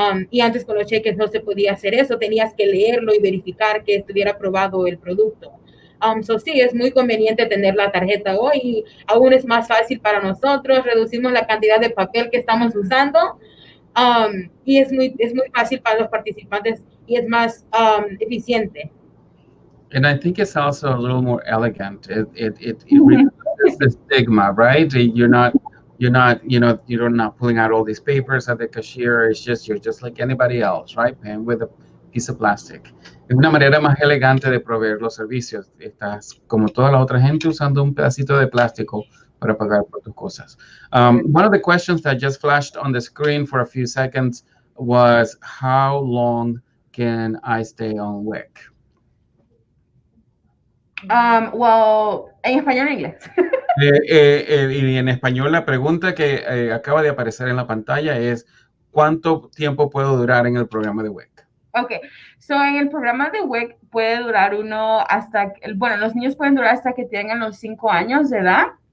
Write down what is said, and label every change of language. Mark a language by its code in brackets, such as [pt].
[es] Y antes con los cheques no se podía hacer eso, tenías que leerlo y verificar que estuviera aprobado el producto. Sí, es muy conveniente tener la tarjeta hoy y aún es más fácil para nosotros, reducimos la cantidad de papel que estamos usando y es muy fácil para los participantes y es más eficiente. [en] And I think it's also a little more elegant. It reduces the stigma, right? You're not pulling out all these papers at the cashier. You're just like anybody else, right? Paying with a piece of plastic. [es] Es una manera más elegante de proveer los servicios. Estás como toda la otra gente usando un pedacito de plástico para pagar por tus cosas. [en] One of the questions that just flashed on the screen for a few seconds was, how long can I stay on WIC? [es] Well, en español o en inglés. Y en español la pregunta que acaba de aparecer en la pantalla es, ¿cuánto tiempo puedo durar en el programa de WIC? Ok, so en el programa de WIC puede durar uno hasta, bueno, los niños pueden durar hasta que tengan los 5 años de edad.